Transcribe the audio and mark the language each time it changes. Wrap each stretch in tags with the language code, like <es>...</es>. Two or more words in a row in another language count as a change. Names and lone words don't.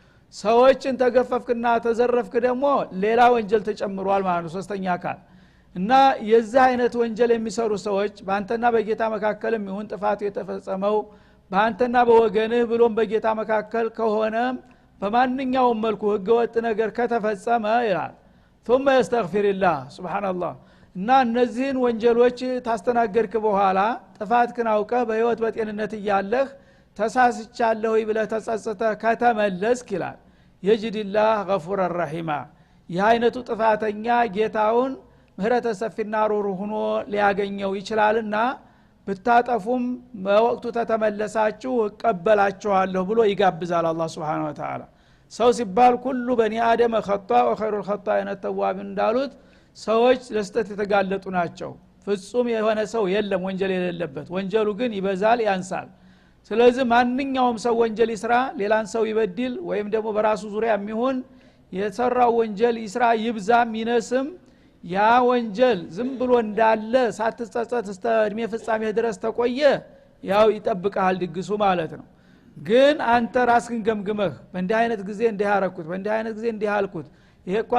<am>ሰዎችን ተገፈፍክና ተዘረፍክ ደግሞ ሌላ ወንጀል ተጨምሯል ማለት ነው ሶስተኛ አካል እና የዚህ አይነት ወንጀል የሚሰሩ ሰዎች በአንተና በጌታ መካከልም ይሁን ጥፋቱ የተፈጸመው በአንተና በወገንህ ብሎም በጌታ መካከል ከሆነ በማንኛውም መልኩ ህገወጥ ነገር ከተፈጸመ ይላል</am> <ar>ثم يستغفر الله سبحان الله</ar> <am>እና እነዚህን ወንጀሎች ታስተናገድክ በኋላ ጥፋትህን አውቀህ በህይወት በጤንነት እያለህ ተሳስቻለሁ ብለህ ተጸጽተህ ከተመለስክ ይላል</am> <ar>يجد الله غفورا رحيما</ar> <am>ይህ አይነቱ ጥፋተኛ ጌታውን ምህረተ ሰፊና ሩህሩህ ሆኖ ሊያገኘው ይችላልና ብታጠፉም በወቅቱ ተተመለሳችሁ እቀበላችኋለሁ ብሎ ይጋብዛል አላህ</am> <ar>سبحانه وتعالى</ar> <am>ሰው ሲባል ሁሉ</am> <ar>بني آدم خطاء وخير الخطائين التوابون</ar> <am>እንዳሉት ሰዎች ለስተት የተጋለጡ ናቸው ፍጹም የሆነ ሰው የለም ወንጀል የሌለበት ወንጀሉ ግን ይበዛል ያንሳል ስለዚህ ማንኛውም ሰው ወንጀል ይስራ ሌላን ሰው ይበድል ወይም ደግሞ በራሱ ዙሪያ የሚሆን የሰራው ወንጀል ይስራ ይብዛም ይነስም ያ ወንጀል ዝም ብሎ እንዳለ ሳትጸጸት እስከ እድሜ ፍጻሜ ድረስ ተቆየ ያው ይጠብቃል ድግሱ ማለት ነው ግን አንተ ራስህን ገምግመህ በእንዲህ አይነት ጊዜ እንዲህ አረኩት በእንዲህ አይነት ጊዜ እንዲህ አልኩት ይሄ እኮ</am>